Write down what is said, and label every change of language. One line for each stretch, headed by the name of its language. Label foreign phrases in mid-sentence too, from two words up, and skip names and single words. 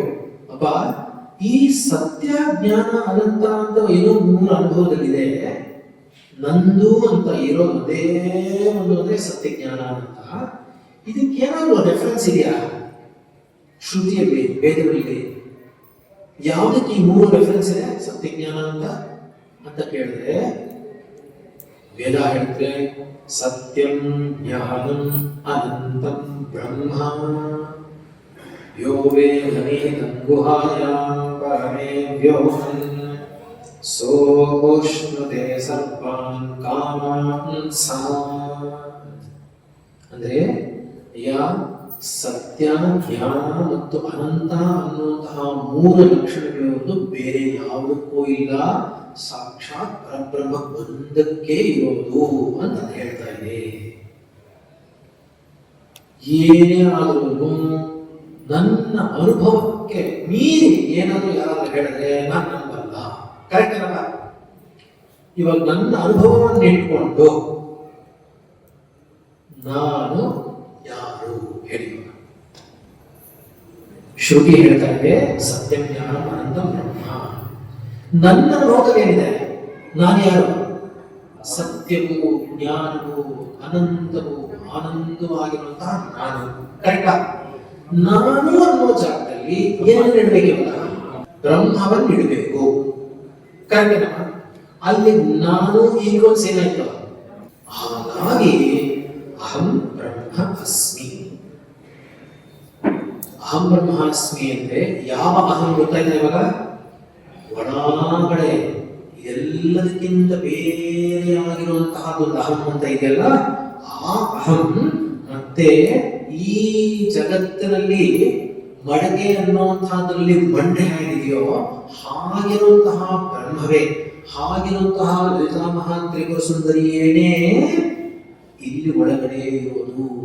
Kannada: ಅಪ್ಪ, ಈ ಸತ್ಯ ಜ್ಞಾನ ಅನಂತ ಅಂತ ಏನೋ ಮೂಲ ಅನುಭವದಲ್ಲಿದೆ, ನಂದು ಅಂತ ಇರೋದು ಅದೇ ಒಂದು ಅಂದ್ರೆ ಸತ್ಯ ಜ್ಞಾನ ಅಂತ. ಇದಕ್ಕೆ ಏನಾದ್ರು ರೆಫರೆನ್ಸ್ ಇದೆಯಾ ಶ್ರುತಿಯಲ್ಲಿ, ವೇದಗಳಲ್ಲಿ? ಯಾವುದಕ್ಕೆ ಈ ಮೂರು ರೆಫರೆನ್ಸ್ ಇದೆ ಸತ್ಯ ಜ್ಞಾನ ಅಂತ ಕೇಳಿದ್ರೆ ವೇದ ಹೇಳಿದ್ರೆ
Sanskrit: ಸತ್ಯಂ ಜ್ಞಾನಂ ಅನಂತಂ ಬ್ರಹ್ಮ ಯೋ ವೇದಮೇತಂ ಗುಹಾಯಾಂ ಪರಮೇ ವ್ಯೋಮನ್ ಸೋಷ್ಣುತೆ ಸರ್ವಾನ್ ಕಾಮಾನ್ ಸಾ.
Kannada: ಅಂದ್ರೆ ಸತ್ಯ, ಜ್ಞಾನ ಮತ್ತು ಅನಂತ ಅನ್ನುವಂತಹ 3 ಲಕ್ಷಣಗಳಿರೋದು ಬೇರೆ ಯಾವುದಕ್ಕೂ ಇಲ್ಲ, ಸಾಕ್ಷಾತ್ ಪರಬ್ರಹ್ಮ ಒಂದಕ್ಕೆ ಇರೋದು ಅಂತ ಹೇಳ್ತಾ ಇದೆ. ಏನೇ ಆದರೂ ನನ್ನ ಅನುಭವಕ್ಕೆ ಮೀರಿ ಏನಾದರೂ ಯಾರಾದ್ರೂ ಹೇಳಿದ್ರೆ ನಾನು ನಂಬಲ್ಲ. ಕರೆಕ್ಟ್ ಅಲ್ಲ? ಇವಾಗ ನನ್ನ ಅನುಭವವನ್ನು ಇಟ್ಕೊಂಡು ನಾನು ಯಾರು ಹೇಳಿ. ಶ್ರುತಿ ಹೇಳ್ತಾ ಇದೆ
Sanskrit: ಸತ್ಯಂ ಜ್ಞಾನಂ ಅನಂತಂ ಬ್ರಹ್ಮ.
Kannada: ನನ್ನ ಲೋಕವೇನಿದೆ, ನಾನು ಯಾರು? ಸತ್ಯವೂ ಜ್ಞಾನವೂ ಅನಂತವೂ ಆನಂದವಾಗಿರುವಂತಹ ನಾನು. ಕರೆಕ್ಟಾ? ನಾನು ಅನ್ನೋ ಜಾಗದಲ್ಲಿ ಏನನ್ನು ಇಡಬೇಕಿಲ್ಲ, ಬ್ರಹ್ಮವನ್ನು ಇಡಬೇಕು. ಕರೆಕ್ಟೇನಾ? ಅಲ್ಲಿ ನಾನು ಈಗೋ ಸೇನಾಯ್ತು.
Sanskrit: ಹಾಗಾಗಿ ಅಹಂ ಬ್ರಹ್ಮ ಅಸ್ಮಿ. ಅಹಂ ಬ್ರಹ್ಮ ಅಸ್ಮಿ
Kannada: ಅಂದ್ರೆ ಯಾವ ಅಹಂ ಗೊತ್ತಾಯ್ತು ಇವಾಗ? ಒಳಗಡೆ ಎಲ್ಲದಕ್ಕಿಂತ ಬೇರೆಯಾಗಿರುವಂತಹದ್ದೊಂದು ಅಹಂ ಅಂತ ಇದೆಯಲ್ಲ, ಆ ಅಹಂ ಮತ್ತೆ ಈ ಜಗತ್ತಿನಲ್ಲಿ ಮಡಕೆ ಅನ್ನುವಂತಹದ್ರಲ್ಲಿ ಬಂಡೆ ಹೇಗಿದೆಯೋ ಹಾಗಿರುವಂತಹ ಬ್ರಹ್ಮವೇ, ಹಾಗಿರುವಂತಹ ಲಲಿತಾ ಮಹಾತ್ರಿಪುರ ಸುಂದರಿಯೇನೇ ಇಲ್ಲಿ ಒಳಗಡೆ ಇರೋದು.